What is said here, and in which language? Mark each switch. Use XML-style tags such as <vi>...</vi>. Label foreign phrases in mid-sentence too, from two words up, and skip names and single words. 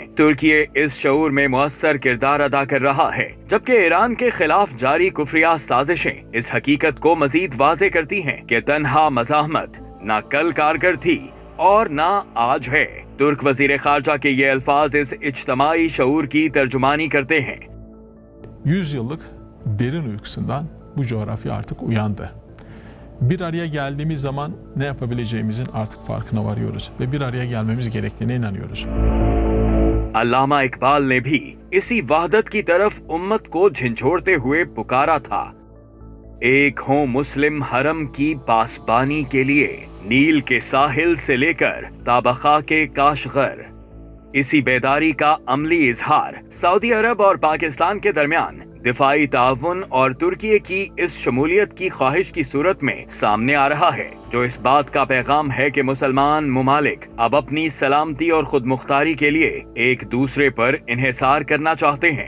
<ur>ترکی اس شعور میں مؤثر کردار ادا کر رہا ہے، جبکہ ایران کے خلاف جاری کفریہ سازشیں اس حقیقت کو مزید واضح کرتی ہیں کہ تنہا مزاحمت نہ کل کارگر تھی اور نہ آج ہے. ترک وزیر خارجہ کے یہ الفاظ اس اجتماعی شعور کی ترجمانی کرتے ہیں.</ur> <tr>100 yıllık derin uykusundan bu coğrafya artık uyandı. Bir araya geldiğimiz zaman ne yapabileceğimizin artık farkına varıyoruz ve bir araya gelmemiz gerektiğine inanıyoruz.</tr> <ur>علامہ اقبال نے بھی اسی وحدت کی طرف امت کو جھنجھوڑتے ہوئے پکارا تھا. ایک ہو مسلم حرم کی پاسبانی کے لیے، نیل کے ساحل سے لے کر تابخا کے کاشغر. اسی بیداری کا عملی اظہار سعودی عرب اور پاکستان کے درمیان دفاعی تاؤن اور ترکی کی اس شمولیت کی خواہش کی صورت میں سامنے آ رہا ہے، جو اس بات کا پیغام ہے کہ مسلمان ممالک اب اپنی سلامتی اور خود مختاری کے لیے ایک دوسرے پر انحصار کرنا چاہتے ہیں.</ur>